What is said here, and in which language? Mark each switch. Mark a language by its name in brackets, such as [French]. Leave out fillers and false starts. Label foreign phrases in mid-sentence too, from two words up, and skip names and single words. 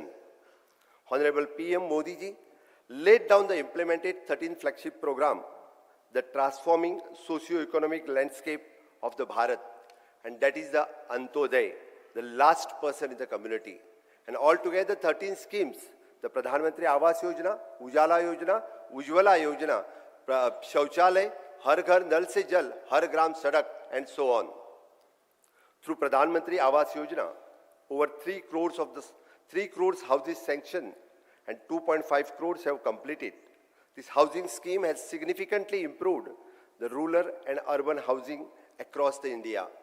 [English] Honorable PM Modi ji laid down the implemented 13th flagship program, the transforming socio-economic landscape of the Bharat, and that is the Antodaya, the last person in the community. And altogether 13 schemes, the Pradhan Mantri Awas Yojana, Ujala Yojana, Ujwala Yojana, Shauchalay, Har Ghar Nal Se Jal, Har Gram Sadak, and so on. Through Pradhan Mantri Awas Yojana, over 3 crores houses sanctioned and 2.5 crores have completed. This housing scheme has significantly improved the rural and urban housing across the India.